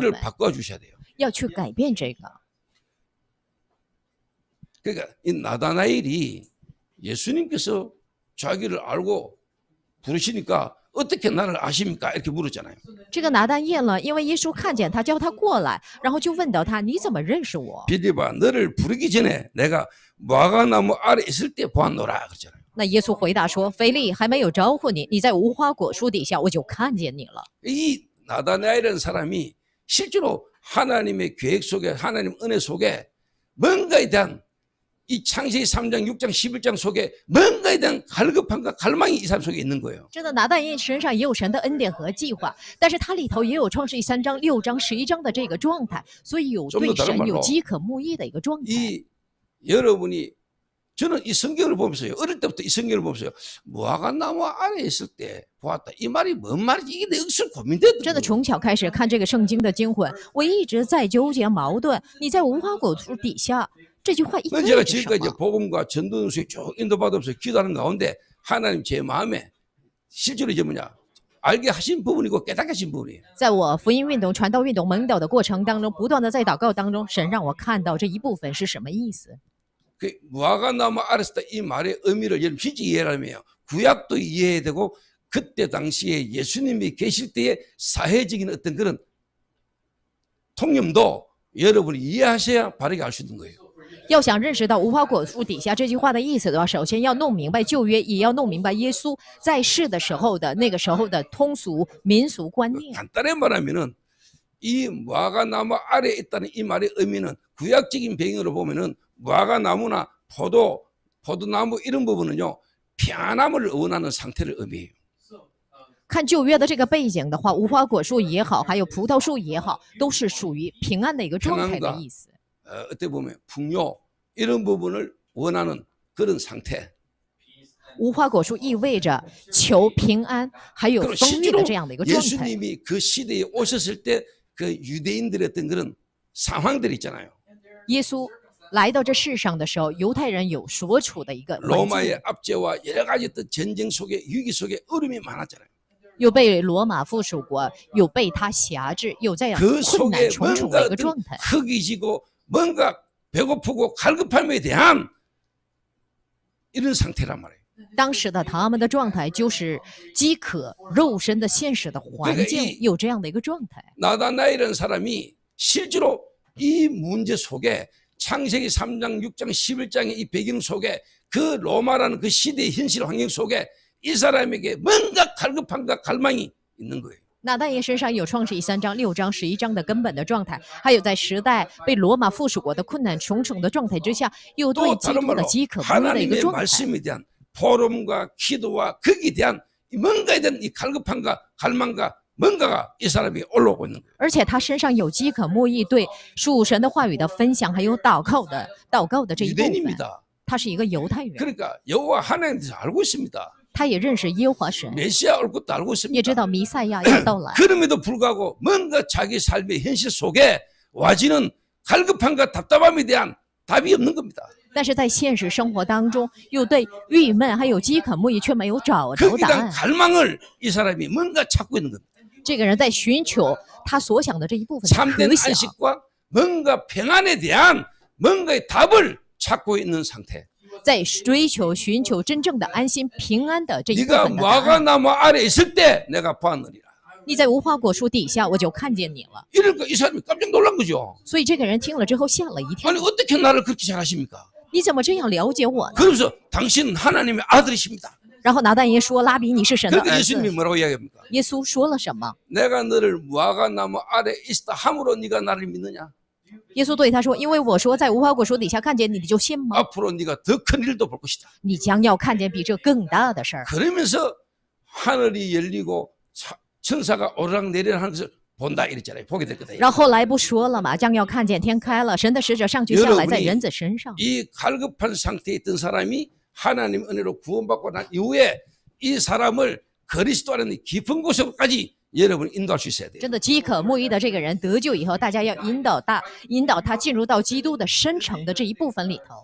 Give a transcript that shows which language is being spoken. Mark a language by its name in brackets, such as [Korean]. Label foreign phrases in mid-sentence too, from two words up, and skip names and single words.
[Korean] 이거를 [Chinese] 分， [Korean] 바꿔 주셔야 돼요. [Chinese] 要去改变这个。 [Korean] 그러니까 이 나다나엘이 예수님께서 자기를 알고 부르시니까 어떻게 나를 아십니까? 이렇게 물었잖아요. [Chinese] 这个拿但业了，因为耶稣看见他，叫他过来，然后就问到他：“你怎么认识我 [Korean] 빌립아 너를 부르기 전에 내가 무화과나무 아래 있을 때 보았노라 그랬잖아요. ？” [Chinese] 那耶稣回答说：“腓力还没有招呼你，你在无花果树底下，我就看见你了。 [Korean] 이 나다나엘이라는 사람이 실제로 하나님의 계획 속에 하나님 은혜 속에 뭔가에 대한 이 창세기 3장, 6장, 11장 속에 뭔가에 대한 갈급함과 갈망이 이 사람 속에 있는 거예요. ” [Chinese] 真的，拿但业身上也有神的恩典和计划，但是他里头也有创世记3章、6章、11章的这个状态，所以有 [Korean] 좀더 [Chinese] 对 [Korean] 다른 [Chinese] 神 [Korean] 말로 [Chinese] 有饥渴慕义的一个状态。 [Korean] 이 여러분이 저는 이 성경을 보면서요. 어릴 때부터 이 성경을 보면서요. 무화과나무 아래 있을 때 보았다. 이 말이 뭔 말이지? 이게 내 억수로 [Chinese] 真的 [Korean] 고민되더라고요. [Chinese] 从小开始看这个圣经的经文，我一直在纠结矛盾。你在无花果树底下这句话意 [Korean] 그건 제가 [Chinese] 味着什 [Korean] 지금까지 [Chinese] 么？ [Korean] 복음과 전도서에 쭉 인도받으면서 기도하는 가운데 하나님 제 마음에 실제로 이제 뭐냐 알게 하신 부분이고 깨닫게 하신 부분이에요. [Chinese] 在我福音运动、传道运动、蒙导的过程当中，不断的在祷告当中，神让我看到这一部分是什么意思。 [Korean] 그 무화과나무 아래 있을 때 이 말의 의미를 여러분 진짜 이해하려면 구약도 이해해야 되고 그때 당시에 예수님이 계실 때의 사회적인 어떤 그런 통념도 여러분이 이해하셔야 바르게 알 수 있는 거예요. [Chinese] 要想认识到无花果树底下这句话的意思的话，首先要弄明白旧约，也要弄明白耶稣在世的时候的那个时候的通俗民俗观念。 [Korean] 간단히 말하면은 이 무화과나무 아래에 있다는 이 말의 의미는 구약적인 배경으로 보면은 무화과나무나 포도나무 이런 부분은요 평안함을 원하는 상태를 의미해요. [Chinese] 看旧约的这个背景的话，无花果树也好，还有葡萄树也好，都是属于平安的一个状态的意思。 [Korean] 어떻게 보면 풍요 이런 부분을 원하는 그런 상태. [Chinese] 无花果树意味着求平安，还有 [Korean] 그리고 [Chinese] 丰裕 [Korean] 실제로 [Chinese] 的这样的一个状态。 [Korean] 예수님이 그 시대에 오셨을 때 그 유대인들의 어떤 그런 상황들 있잖아요. [Chinese] 耶稣来到这世上的时候，犹太人有所处的一个环境， [Korean] 로마의 압제와 여러 가지 어떤 전쟁 속에 위기 속에 어려움이 많았잖아요. [Chinese] 有被罗马附属国，有被他辖制，有这样 [Korean] 그 [Chinese] 困难 [Korean] 속에 [Chinese] 重重 [Korean] 뭔가 [Chinese] 的一个 [Korean] 어떤 [Chinese] 状态。 [Korean] 허기지고 뭔가 배고프고 갈급함에 대한 이런 상태란 말이에요. [Chinese] 当时的他们的状态就是饥渴、肉身的现实的环境 [Korean] 그러니까 이 [Chinese] 有这样的一个状态。 [Korean] 나다나엘이라는 사람이 실제로 이 문제 속에 창세기 3장, 6장, 11장의 이 배경 속에 그 로마라는 그 시대의 현실 환경 속에 이 사람에게 뭔가 갈급함과 갈망이 있는 거예요. [Chinese] 那但业身上有创世记3章、6章、11章的根本的状态，还有在时代被罗马附属国的困难重重的状态之下，又对 [Korean] 또 [Chinese] 基 [Korean] 다른 [Chinese] 督的 [Korean] 말로 [Chinese] 饥渴慕义的一个 [Korean] 하나님의 [Chinese] 状态。 [Korean] 말씀에 대한 포럼과 기도와 거기에 대한 뭔가에 대한 이 갈급함과 갈망과 뭔가가 이 사람이 올라오고 있는 거예요. [Chinese] 而且他身上有饥渴慕义对属神的话语的分享，还有祷告的这一部分。 [Korean] 유대인입니다. [Chinese] 他是一个犹太人， [Korean] 그러니까 여호와 하나님에 대해서 알고 있습니다. [Chinese] 他也认识耶和华神， [Korean] 메시아 올 것도 알고 [Chinese] 也知 [Korean] 있습니다. [Chinese] 道弥赛亚要到来。 [Korean] 그럼에도 불구하고 뭔가 자기 삶의 현실 속에 와지는 갈급함과 답답함에 대한 답이 없는 겁니다. [Chinese] 但是在现实生活当中，又对郁闷还有饥渴慕义却没有找着 [Korean] 거기에 [Chinese] 答 [Korean] 대한 [Chinese] 案。 [Korean] 갈망을 이 사람이 뭔가 찾고 있는 겁니다. [Chinese] 这个人在寻求他所想的这一部分的 [Korean] 참된 [Chinese] 可想， [Korean] 안식과 뭔가 평안에 대한 뭔가의 답을 찾고 있는 상태. [Chinese] 在追求寻求真正的安心平安的这一部 [Korean] 네가 [Chinese] 分的答案。 [Korean] 무화과나무 아래 있을 때 내가 보았느니라. [Chinese] 你在无花果树底下，我就看见你了。 [Korean] 이러니까 이 사람이 깜짝 놀란 거죠. [Chinese] 所以这个人听了之后吓了一跳 [Korean] 아니 ， 어떻게 나를 그렇게 잘 아십니까? [Chinese] 你怎么这样了解我呢？ [Korean] 그러면서 당신은 하나님의 아들이십니다. [Chinese] 然后拿但耶说：“拉比，你是神的 [Korean] 그런데 [Chinese] 儿 [Korean] 예수님이 [Chinese] 子。 [Korean] 뭐라고 이야기합니까? [Chinese] 耶稣说了什么？ [Korean] 내가 너를 무화과나무 아래 있다 함으로 네가 나를 믿느냐? [Chinese] 耶稣对他说：“因为我说在无花果树底下看见你，你就信吗？ [Korean] 앞으로 네가 더 큰 일도 볼 것이다. [Chinese] 你将要看见比这更大的事儿。 [Korean] 그러면서 하늘이 열리고 천사가 오르락내리락 하는 것을 본다 이랬잖아요. 보게 될 거다. ” [Chinese] 然后后来不说了嘛，将要看见天开了，神的使者上去下来，在人子身上。 [Korean] 이 갈급한 상태에 있던 사람이 하나님 은혜로 구원받고 난 이후에 이 사람을 그리스도 안에 깊은 곳으로까지 여러분 인도할 수 있어야 돼요. [Chinese] 真的饥渴慕义的这个人得救以后，大家要引导他进入到基督的深层的这一部分里头。